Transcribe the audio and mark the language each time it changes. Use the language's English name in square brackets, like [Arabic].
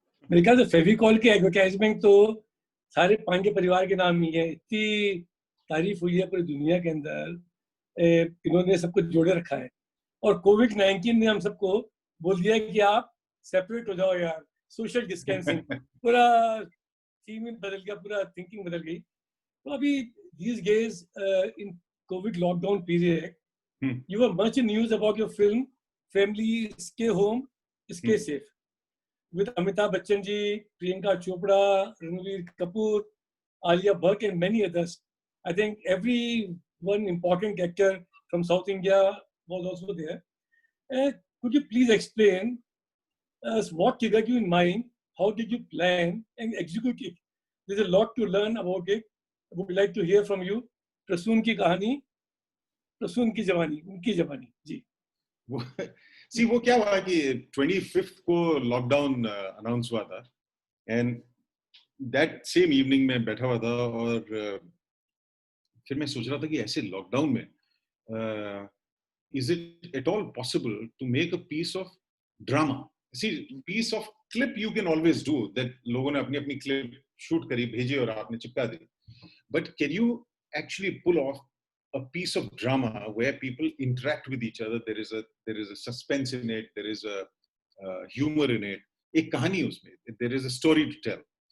[Hindi] मेरे ख्याल से फेविकॉल की एडवर्टाइजमेंट तो सारे पांडे परिवार के नाम ही है, इतनी तारीफ हुई है पूरी दुनिया के अंदर, इन्होंने सबको जोड़े रखा है। और कोविड-19 ने हम सबको बोल दिया कि आप सेपरेट हो जाओ यार, सोशल डिस्टेंसिंग, पूरा थीम बदल गया, पूरा थिंकिंग बदल गई। [English] तो अभी these days in COVID lockdown period, you were much in news about your film Family Stay Home, Stay Safe, with Amitabh Bachchan ji, Priyanka Chopra, Ranveer Kapoor, Alia Bhatt and many others. I think every one important actor from South India was also there. Could you please explain us what triggered you in mind? How did you plan and execute it? There's a lot to learn about it. I would like to hear from you. [Hindi] Prasoon की कहानी, प्रसून की जवानी, उनकी जवानी जी। वो क्या हुआ कि 25th को लॉकडाउन अनाउंस हुआ था, एंड दैट सेम इवनिंग में बैठा हुआ था और फिर मैं सोच रहा था कि ऐसे लॉकडाउन में is it at all possible to make a piece of drama? [English] See, piece of clip you can always do, that लोगों ने अपनी अपनी clip shoot करी, भेजी और आपने चिपका दी, but can you actually pull off a piece of drama where people interact with each other? There is a suspense in it, there is a humor in it, एक कहानी उसमें, there is a story to tell.